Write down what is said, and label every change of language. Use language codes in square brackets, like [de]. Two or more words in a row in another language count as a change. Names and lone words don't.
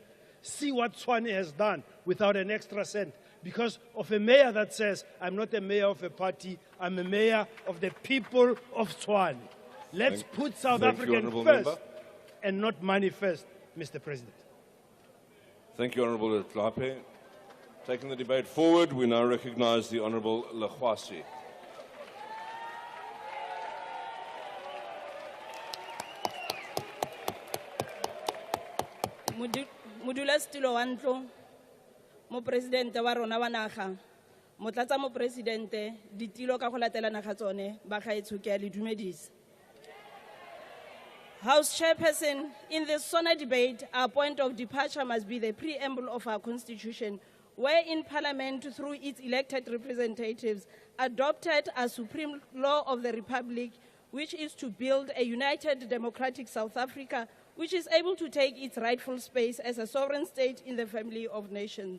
[en] See what Tshwane has done without an extra cent because of a mayor that says, I'm not a mayor of a party, I'm a mayor of the people of Tshwane. Let's put South African first and not money first, Mr. President. Thank you, Honourable Letlape. Taking the debate forward, we now recognise the Honourable Lekhwasi. [tn] Modulasetulo wa ntlo, Mopresidente wa rona wa naga, Motlatsa Mopresidente, ditilo ka go latelana ga tsone, ba gaetsho ke a le dumedisa. [en] House Chairperson, in the SONA debate, our point of departure must be the preamble of our Constitution, wherein Parliament, through its elected representatives, adopted a supreme law of the Republic, which is to build a united democratic South Africa, which is able to take its rightful space as a sovereign state in the family of nations.